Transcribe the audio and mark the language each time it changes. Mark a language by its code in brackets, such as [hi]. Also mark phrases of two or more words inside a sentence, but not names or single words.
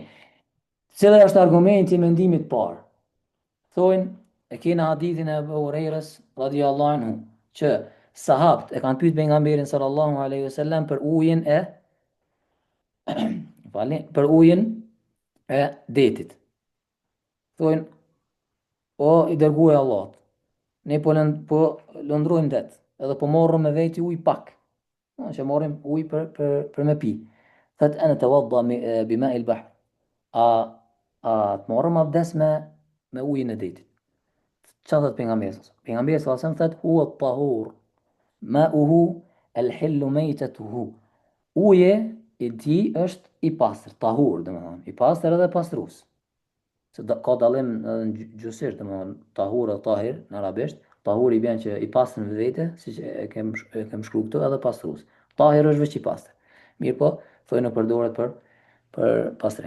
[sq] Cili është argumenti i mendimit të parë? Thonë e kena hadithin e Abu Hurairës [ar] رضي الله عنه [sq] që sahabët e kanë pyetur pejgamberin [ar] صلى الله عليه وسلم [sq] për ujin e për ujin e detit. Thonë o i dërguar i Allahut, ne po lëndrojmë det, edhe po morëm me veti ujë pak. Që morëm ujë për me pi. [ar] Thot أنا توضأ بماء البحر. [sq] Të morëm abdes me ujin e detit. Çfarë thot pejgamberi? Pejgamberi [ar] صلى الله عليه وسلم [sq] thot [ar] هو الطهور. ماؤه الحل ميتته. [sq] Uji i tij është i pastër, tahur, domethënë, i pastër edhe pastrues. Se ka dallim në gjysisht, domethënë, tahur dhe tahir në arabisht. Tahur i bën që i pastër në vetë, siç e kem shkruar këtu, edhe pastrues. Tahir është veç i pastër. Mirë po, thonë përdoret për pastrim.